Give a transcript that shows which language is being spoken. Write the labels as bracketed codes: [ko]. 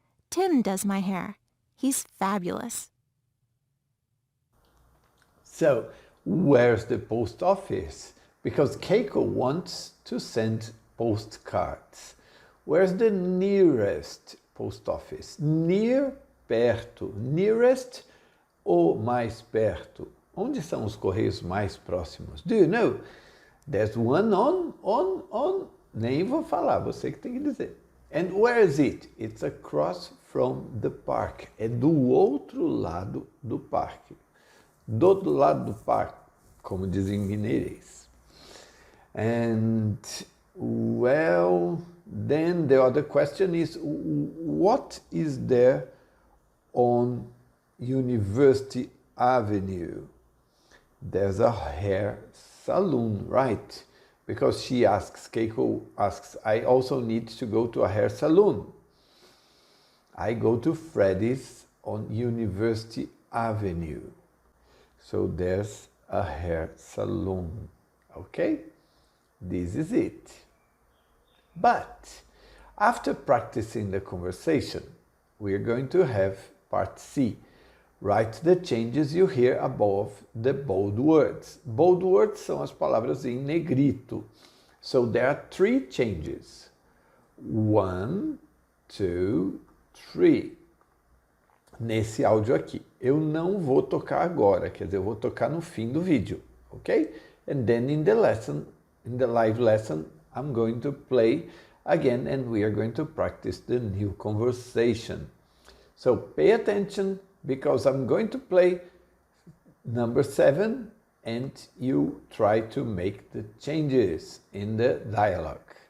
[en] Tim does my hair. He's fabulous. So, where's the post office? Because Keiko wants to send postcards. Where's the nearest post office? [pt] Near, perto. Nearest ou mais perto? Onde são os correios mais próximos? [en] Do you know? There's one on. [pt] Nem vou falar, você que tem que dizer. [en] And where is it? It's across from the park. [pt] É do outro lado do parque. Do outro lado do parque, como dizem em mineirês. And [en] Well, then the other question is, what is there on University Avenue? There's a hair salon, right? Because she asks, Keiko asks, I also need to go to a hair salon. I go to Freddy's on University Avenue. So there's a hair salon, okay? This is it. But after practicing the conversation, we're going to have part C. Write the changes you hear above the bold words. Bold words [pt] são as palavras em negrito. [en] So there are 3 changes. 1, 2, 3. [pt] Nesse áudio aqui. Eu não vou tocar agora, quer dizer, eu vou tocar no fim do vídeo, ok? [en] And then in the lesson, in the live lesson, I'm going to play again and we are going to practice the new conversation. So pay attention because I'm going to play number 7 and you try to make the changes in the dialogue.